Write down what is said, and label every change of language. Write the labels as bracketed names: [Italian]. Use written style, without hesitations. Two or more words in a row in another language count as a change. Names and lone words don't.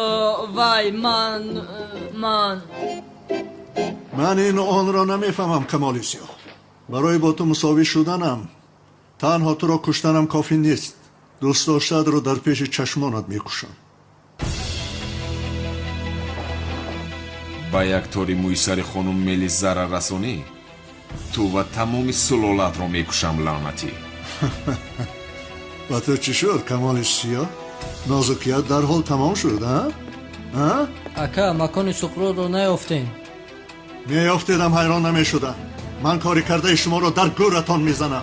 [Persian] این آن را نمیفهمم کمال سیاه. برای با تو مساوی شدنم تنها تو را کشتنم کافی نیست. دوست داشتد رو در پیش چشمانت میکشم. با یک طوری موی سر خانم ملیس ضرر رسانی؟ [Tajik] ту ва тамоми сулолатро мекушам лаънатӣ. ба ту чӣ шуд камоли сиёҳ? нозукият дарҳол тамом шуд а? ака макони суқротро наёфтем. меёфтедам ҳайрон намешудам. ман кори кардаи шуморо дар гӯратон мезанам.